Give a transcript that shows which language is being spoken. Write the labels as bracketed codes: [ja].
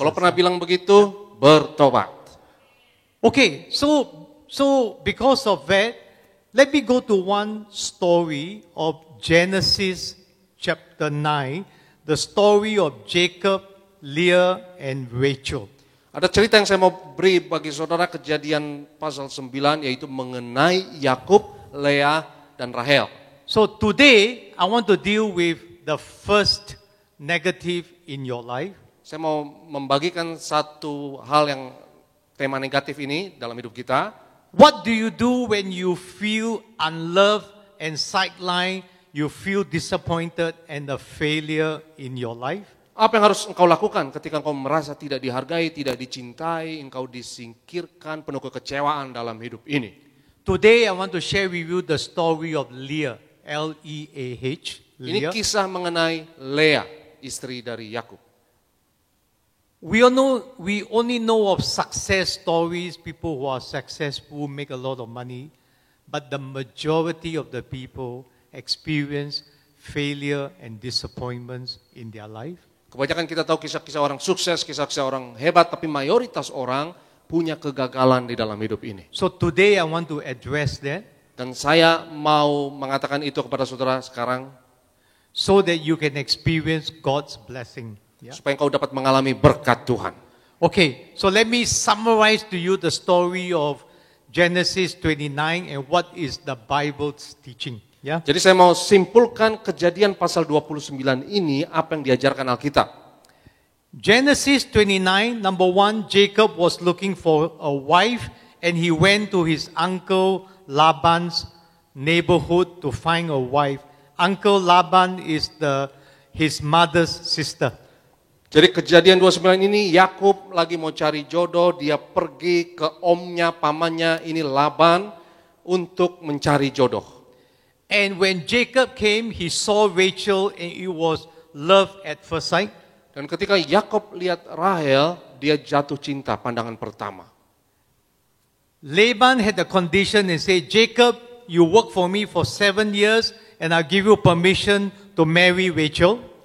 [id] Kalau pernah bilang begitu, bertobat. [en] Okay, so because of that, let me go to one story of Genesis chapter 9, the story of Jacob, Leah, and Rachel. [id] Ada cerita yang saya mau beri bagi saudara, Kejadian pasal 9, yaitu mengenai Yakub, Leah, dan Rahel. [en] So today, I want to deal with the first negative in your life. [id] Saya mau membagikan satu hal yang tema negatif ini dalam hidup kita. [en] What do you do when you feel unloved and sidelined, you feel disappointed and a failure in your life? [id] Apa yang harus engkau lakukan ketika engkau merasa tidak dihargai, tidak dicintai, engkau disingkirkan, penuh kekecewaan dalam hidup ini? [en] Today I want to share with you the story of Leah, L-E-A-H. [id] Ini kisah mengenai Lea, istri dari Yakub. [en] We only know of success stories, people who are successful, make a lot of money, but the majority of the people experience failure and disappointments in their life. [id] Kebanyakan kita tahu kisah-kisah orang sukses, kisah-kisah orang hebat, tapi mayoritas orang punya kegagalan di dalam hidup ini. [en] So today I want to address that [id] Dan saya mau mengatakan itu kepada saudara sekarang, [en] so that you can experience God's blessing. Yeah? [id] supaya engkau dapat mengalami berkat Tuhan. [en] Okay, so let me summarize to you the story of Genesis 29 and what is the Bible's teaching. Yeah? [id] Jadi saya mau simpulkan kejadian pasal 29 ini, apa yang diajarkan Alkitab. [en] Genesis 29, number 1, Jacob was looking for a wife and he went to his uncle Laban's neighborhood to find a wife. Uncle Laban is his mother's sister. [id] Jadi kejadian 29 ini, Yakub lagi mau cari jodoh, dia pergi ke omnya, pamannya, ini Laban, untuk mencari jodoh. [en] And when Jacob came, he saw Rachel and it was love at first sight. [id] Dan ketika Yakub lihat Rahel, dia jatuh cinta pandangan pertama. [en] Laban had a condition and said, Jacob, you work for me for 7 years and I'll give you permission to marry Rachel.